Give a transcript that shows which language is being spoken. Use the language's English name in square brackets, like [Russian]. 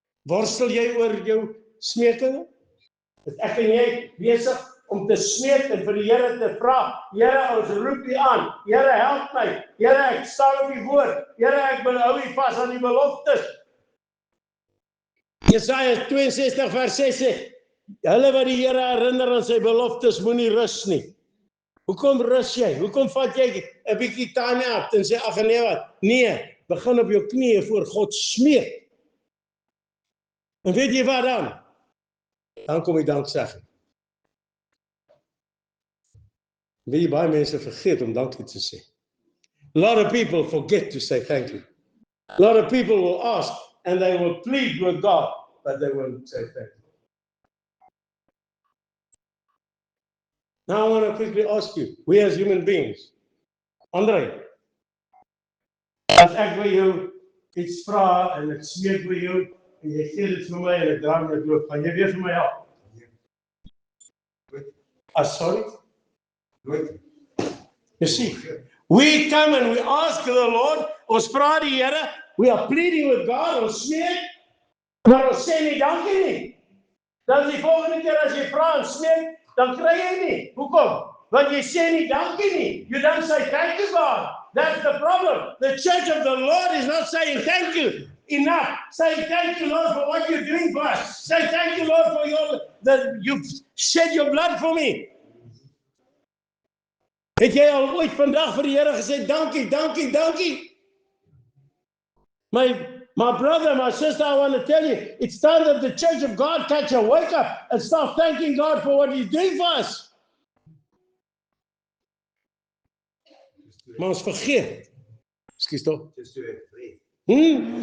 [Afrikaans] Worstel jy oor jou smekinge? Is ek en jy besig om te smeek en vir die Here te vra, Here, ons roep u aan, Here, help my, Here, ek staan op die woord, Here, ek hou u vas aan die beloftes. Jesaja 62 vers 6 sê, hulle wat die Here herinner aan sy beloftes, moenie rus nie. Hoekom rus jy? Hoekom vat jy 'n bietjie time out en sê, ag nee wat? Nee, begin op jou knieë voor God smeek. En weet jy wat dan? Dan kom die danksegging. Weet jy, baie mense vergeet om dankie te sê. [English] A lot of people forget to say thank you. A lot of people will ask and they will plead with God, but they won't say thank you. Now I want to quickly ask you, we as human beings, [Afrikaans] Andre, as ek by jou iets vra en ek smeek by jou, en jy gee dit vir my en ek draai my loop, gaan jy weer vir my help? [English] Sorry? You see, we come and we ask the Lord, [Afrikaans] ons vra die Here, [English] we are pleading with God, [Afrikaans] ons smeek, maar ons sê nie dankie nie. Dan die volgende keer as jy vra en smeek, dan kry jy nie. Hoekom? Want jy sê nie dankie nie. [English] You don't say thank you, God. That's the problem. The church of the Lord is not saying thank you enough. Say thank you, Lord, for what you're doing for us. Say thank you, Lord, for that you've shed your blood for me. [Afrikaans] Het jy al ooit vandag vir die Here gesê dankie, dankie, dankie? [English] My brother, my sister, I want to tell you, it's time that the church of God catch a wake up and start thanking God for what He's doing for us. [Afrikaans] Maar ons vergeet. [English] Excuse me. Just to have breath.